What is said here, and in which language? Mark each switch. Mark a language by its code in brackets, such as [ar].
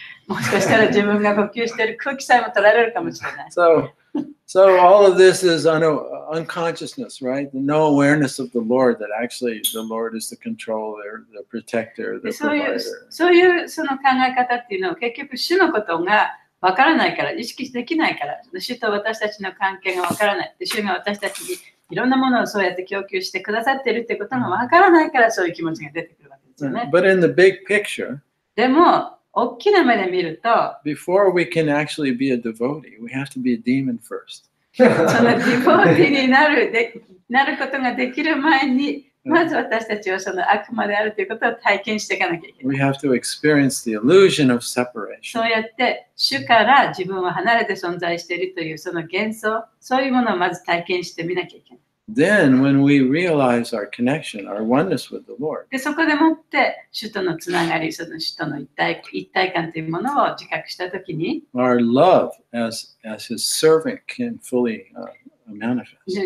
[ja] もしかしたら自分が呼吸している空気さえも取られるかもしれない。 [en] So all of this is unconsciousness, right? No awareness of the Lord, that actually the Lord is the controller, the protector, [ja] で [en] the [ja] そういう [en] provider. [ja] その考え方っていうのは結局主のことがわからないから、意識できないから、主と私たちの関係がわからない。で主が私たちにいろんなものをそうやって供給してくださっているってことがわからないから、そういう気持ちが出てくるわけですよね。 [en] But in the big picture, [ja] でも、大きな目で見ると、 [en] before we can actually be a devotee, we have to be a demon first. [ja] そのディボーティになることができる前に、まず私たちはその悪魔であるということを体験していかなきゃいけない。 [en] We have to experience the illusion of separation. [ja] そうやって主から自分は離れて存在しているというその幻想、そういうものをまず体験してみなきゃいけない。 [en] Then, when we realize our connection, our oneness with the Lord, [ja] で、そこでもって主とのつながり、その主との一体感というものを自覚したときに、 [en] our love as His servant can fully manifest.